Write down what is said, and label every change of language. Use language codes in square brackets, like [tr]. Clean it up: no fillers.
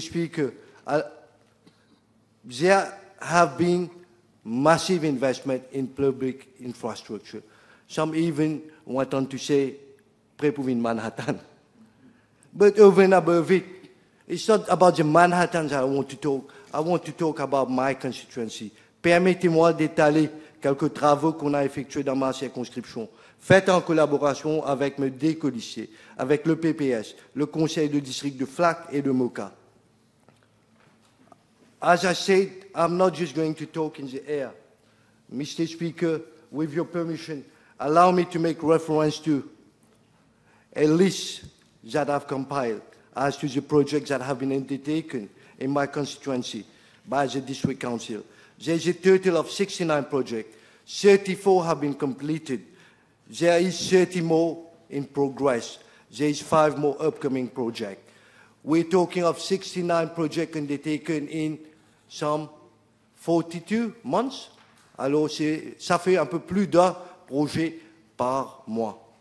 [en] Speaker, there have been massive investment in public infrastructure. Some even went on to say, pre-Puvin Manhattan. But over and above it, it's not about the Manhattan that I want to talk. I want to talk about my constituency. [fr] Permettez-moi d'étaler quelques travaux qu'on a effectués dans ma circonscription, faits en collaboration avec mes deux colissiers, avec le PPS, le conseil de district de Flac et de Moka. [en] As I said, I'm not just going to talk in the air. Mr. Speaker, with your permission, allow me to make reference to a list that I've compiled as to the projects that have been undertaken in my constituency by the district council. There's a total of 69 projects. 34 have been completed. There is 30 more in progress. There is 5 more upcoming projects. We're talking of 69 projects undertaken in some 42 months. [fr] Alors, ça fait un peu plus d'un projet par mois.